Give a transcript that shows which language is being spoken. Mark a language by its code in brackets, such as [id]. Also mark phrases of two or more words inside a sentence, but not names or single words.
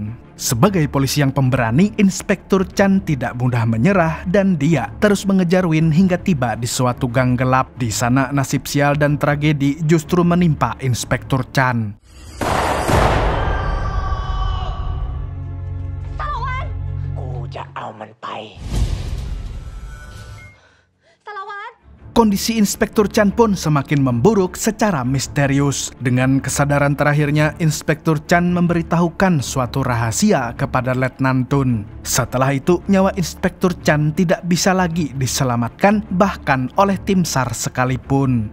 [id] Sebagai polisi yang pemberani, Inspektur Chan tidak mudah menyerah dan dia terus mengejar Win hingga tiba di suatu gang gelap. Di sana nasib sial dan tragedi justru menimpa Inspektur Chan. Salawan! [th] กูจะเอามันไป [id] Salawan! Kondisi Inspektur Chan pun semakin memburuk secara misterius. Dengan kesadaran terakhirnya, Inspektur Chan memberitahukan suatu rahasia kepada Letnan Tun. Setelah itu, nyawa Inspektur Chan tidak bisa lagi diselamatkan bahkan oleh tim SAR sekalipun.